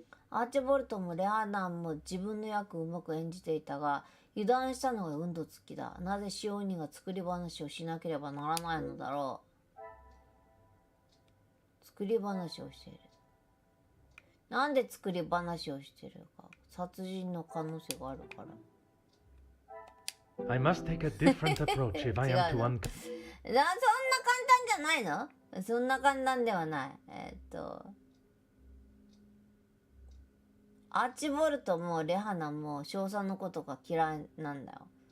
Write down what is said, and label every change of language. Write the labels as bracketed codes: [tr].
[ja] アーチボルトもレアナンも自分の役をうまく演じていたが、油断したのが運動つきだ。なぜ使用人が作り話をしなければならないのだろう。作り話をしている。なんで作り話をしてるか。殺人の可能性があるから。 [en] I must take a different approach if I am to uncover. [ja] そんな簡単じゃないの？そんな簡単ではない。アーチボルトもレハナも少佐のことが嫌いなんだよ。